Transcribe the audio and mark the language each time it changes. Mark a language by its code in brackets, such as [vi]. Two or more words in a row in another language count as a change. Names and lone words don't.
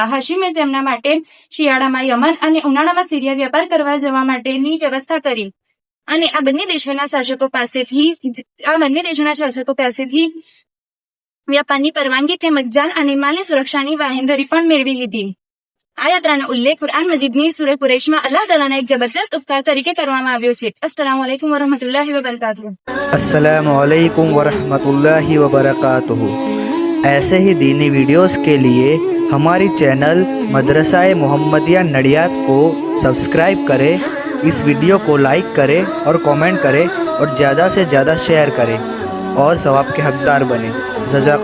[gu] હાશિમે તેમના માટે શિયાળામાં યમન અને ઉનાળામાં સિરિયા વેપાર કરવા જવા માટેની વ્યવસ્થા કરી અને આ બંને દેશોના શાસકો પાસેથી વ્યાપારની પરવાનગી તેમજ જાન અને માલની સુરક્ષાની વાહેંધરી પણ મેળવી લીધી। આ યાત્રાનો ઉલ્લેખ કુરઆન મજીદની સૂરે કુરૈશમાં અલ્લાહ તાલાના એક જબરજસ્ત ઉપકાર તરીકે કરવામાં આવ્યો છે। [ar] السلام عليكم ورحمة الله وبركاته. السلام عليكم ورحمة الله وبركاته. [hi] ऐसे ही दीनी वीडियोस के लिए हमारी चैनल मदरसा-ए मोहम्मदिया नडियाद को सब्सक्राइब करें, इस वीडियो को लाइक करें और कमेंट करें और ज़्यादा से ज़्यादा शेयर करें और सवाब के हकदार बने।